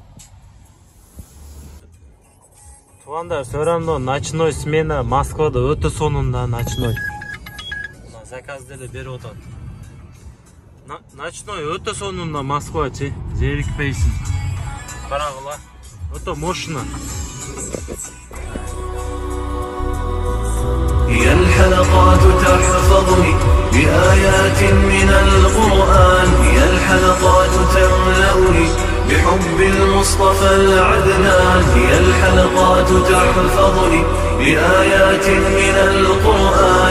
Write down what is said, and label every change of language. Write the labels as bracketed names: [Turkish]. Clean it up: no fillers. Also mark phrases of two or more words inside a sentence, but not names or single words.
[Kyrgyz] Туугандар, сөйрөмдө [Russian] ночной смена [Kyrgyz] Москвада өтө сонунда ночной. Заказ деле берип атат. Ночной өтө сонунда Москвачы, зерикпейсиң. Карагыла, өтө мощно. [Arabic] هي الحلقات تحفظني بآيات من القرآن، هي الحلقات تملأني بحب المصطفى العدنان. هي الحلقات تحفظني بآيات من القرآن.